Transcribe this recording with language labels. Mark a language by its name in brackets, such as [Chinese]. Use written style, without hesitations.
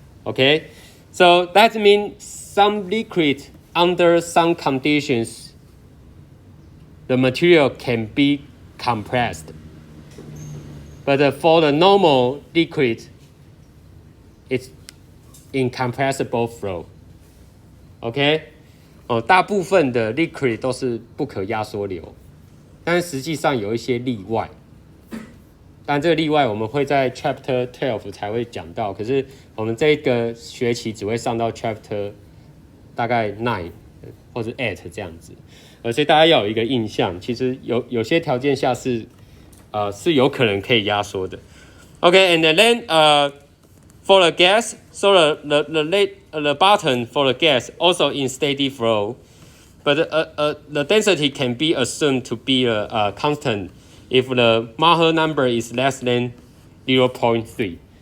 [English] Okay, so that means some liquid under some conditions, the material can be compressed. But for the normal liquid, it's incompressible flow. [Chinese] OK， 大部分的 liquid 都是不可压缩流，但是实际上有一些例外。但这个例外我们会在 Chapter 12才会讲到，可是我们这个学期只会上到 Chapter 大概 9或者 8这样子，所以大家要有一个印象，其实有些条件下是有可能可以压缩的。 [English] Okay, and then for the gas, so the bottom for the gas also in steady flow, but the density can be assumed to be constant if the Maher number is less than 0.3.